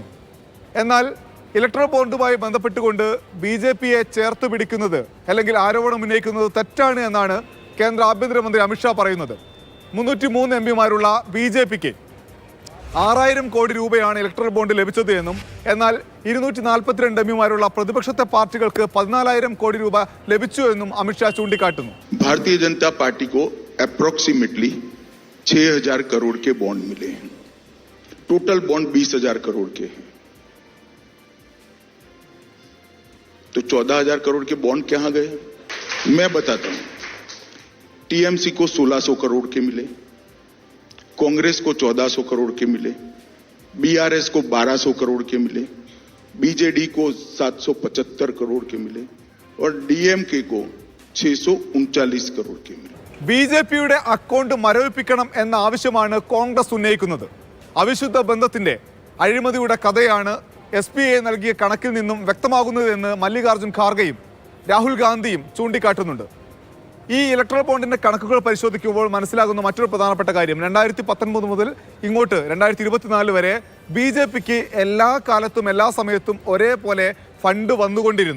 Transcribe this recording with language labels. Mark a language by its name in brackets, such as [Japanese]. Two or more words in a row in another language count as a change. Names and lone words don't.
[Malayalam] എന്നാൽ ഇലക്ട്രൽ ബോണ്ടുമായി ബന്ധപ്പെട്ടുകൊണ്ട് ബി.ജെ.പിയെ ചേർത്ത് പിടിക്കുന്നത് അല്ലെങ്കിൽ ആരോപണം ഉന്നയിക്കുന്നത് തെറ്റാണ് എന്നാണ് കേന്ദ്ര ആഭ്യന്തരമന്ത്രി അമിത്ഷാ പറയുന്നത്. 303 എംപിമാരുള്ള ബി.ജെ.പിക്ക് 6000 കോടി രൂപയാണ് [English] electoral bond [Malayalam] ലഭിച്ചത് എന്നും എന്നാൽ 242 എംപിമാരുള്ള പ്രതിപക്ഷത്തെ പാർട്ടികൾക്ക് 14,000 കോടി രൂപ ലഭിച്ചു എന്നും അമിത്ഷാ ചൂണ്ടിക്കാട്ടുന്നു. [Hindi] भारतीय जनता पार्टी को अप्रोक्सीमेटली 6,000 करोड़ के बॉन्ड मिले हैं. [English] total bond [Hindi] 20,000 करोड़ के हैं. तो 14,000 करोड़ के बॉन्ड कहां गए? मैं बताता हूं. टीएमसी को 1,600 करोड़ के मिले, कांग्रेस को 1,400 करोड़ के मिले, बीआरएस को 1,200 करोड़ के मिले, बीजेडी को 775 करोड़ के मिले और डीएमके को 639 करोड़ के मिले. [Malayalam] ബി.ജെ.പിയുടെ അക്കൗണ്ട് മരവിപ്പിക്കണം എന്ന ആവശ്യമാണ് കോൺഗ്രസ് ഉന്നയിക്കുന്നത്. അവിശുദ്ധ ബന്ധത്തിന്റെ അഴിമതിയുടെ കഥയാണ് SBI നൽകിയ കണക്കിൽ നിന്നും വ്യക്തമാകുന്നതെന്ന് മല്ലികാർജ്ജുൻ ഖാർഗെയും രാഹുൽ ഗാന്ധിയും ചൂണ്ടിക്കാട്ടുന്നുണ്ട്. ഈ ഇലക്ട്രൽ ബോണ്ടിന്റെ കണക്കുകൾ പരിശോധിക്കുമ്പോൾ മനസ്സിലാകുന്ന മറ്റൊരു പ്രധാനപ്പെട്ട കാര്യം, 2019 മുതൽ ഇങ്ങോട്ട് 2024 വരെ ബി.ജെ.പിക്ക് എല്ലാ കാലത്തും എല്ലാ സമയത്തും ഒരേപോലെ ഫണ്ട് വന്നുകൊണ്ടിരുന്നു.